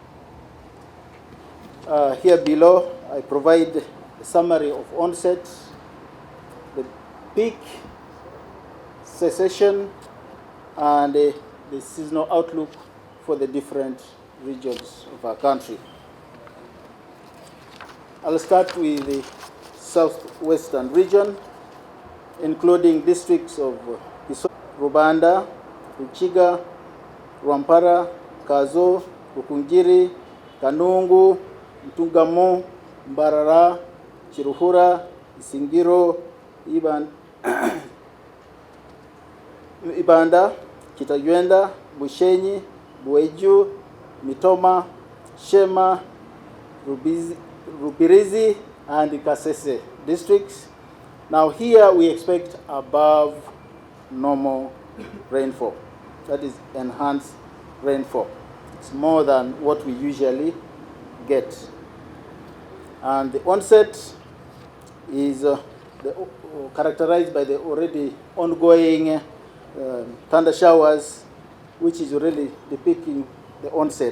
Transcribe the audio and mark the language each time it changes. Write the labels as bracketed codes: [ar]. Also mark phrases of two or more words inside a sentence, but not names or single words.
[en] Here below, I provide a summary of onset, the peak, cessation, and the seasonal outlook for the different regions of our country. I'll start with the southwestern region, including districts of Rubanda, Ruchiga, Rwampara, Kazo, Rukungiri, Kanungu, Ntungamo, Mbarara, Chiruhura, Isingiro, Ibanda, Kitagwenda, Bushenyi, Bueju, Mitoma, Shema, Rubirizi, and Kasese districts. Now, here we expect above normal rainfall, that is enhanced rainfall. It's more than what we usually get. And the onset is characterized by the already ongoing thunder showers, which is already depicting the onset.